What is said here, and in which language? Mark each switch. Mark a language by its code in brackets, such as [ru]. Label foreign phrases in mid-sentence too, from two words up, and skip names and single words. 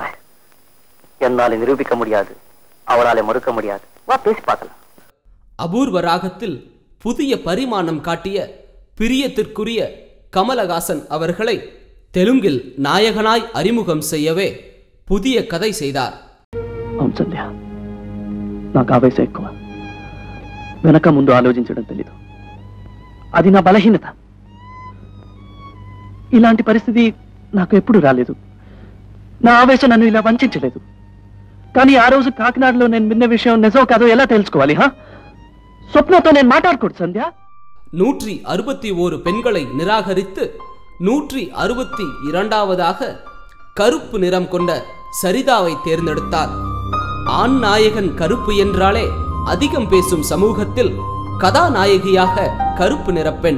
[ta] என்னால நிரூபிக்க முடியாது, அவளால மறுக்க முடியாது. வா பேசி பார்க்கலாம். அபூர்வ ராகத்தில் புதிய பரிமாணம் காட்டிய பிரியத்திற்குரிய கமலஹாசன் அவர்களை தெலுங்கில் நாயகனாய் அறிமுகம் செய்யவே புதிய கதை செய்தார். [te] అవును సంధ్య, నాకు ఆవేశం ఎక్కువ. వెనక ముందు ఆలోచించడం తెలీదు. అది నా బలహీనత. ఇలాంటి పరిస్థితి నాకు ఎప్పుడు రాలేదు. నా ఆవేశం నన్ను ఇలా వంచలేదు. కానీ ఆ రోజు కాకినాడలో నేను విన్న విషయం నిజం కాదో ఎలా తెలుసుకోవాలి? స్వప్నతో నేను మాట్లాడకూడదు సంధ్య. [ta] 161 பெண்களை நிராகரித்து 162வதாக கருப்பு நிறம் கொண்ட சரிதாவை தேர்ந்தெடுத்தார். ஆண் நாயகன் கருப்பு என்றாலே அதிகம் பேசும் சமூகத்தில் கதாநாயகியாக கருப்பு நிற பெண்.